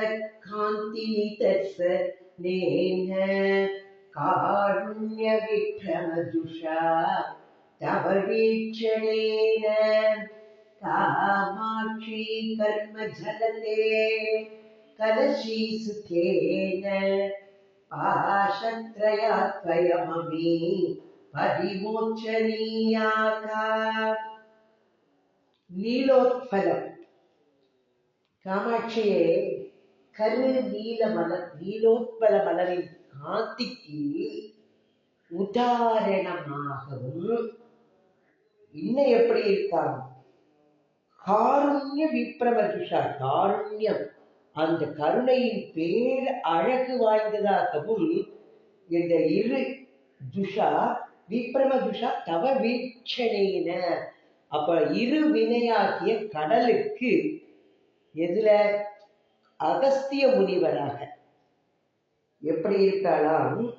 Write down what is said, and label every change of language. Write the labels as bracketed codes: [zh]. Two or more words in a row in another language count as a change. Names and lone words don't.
[sa] कान्तिनिदर्शनेन कारुण्यविक्रमजुषा तव वीक्षणेन कामाक्षी कर्मजलते कलशीसुतेन पाशत्रयात्वयममी परिमोचनीयाता [ta] நீலோத்பலம் காமாட்சியே கரு நீல மலர் நீலோத்பல மலரின் காந்திக்கு உதாரணமாகவும் இன்னும் எப்படி இருக்காங்க [sa] कारुण्य विभ्रमजुषा [ta] காருண்யம் அந்த கருணையின் பேர் அழகு வாய்ந்ததாகவும் இந்த இரு துஷா [sa] विभ्रमजुषा तव वीक्षणेन [ta] அப்ப இரு வினையாகிய கடலுக்கு எதுல அகஸ்திய முனிவராக எப்படி இருக்காளாம்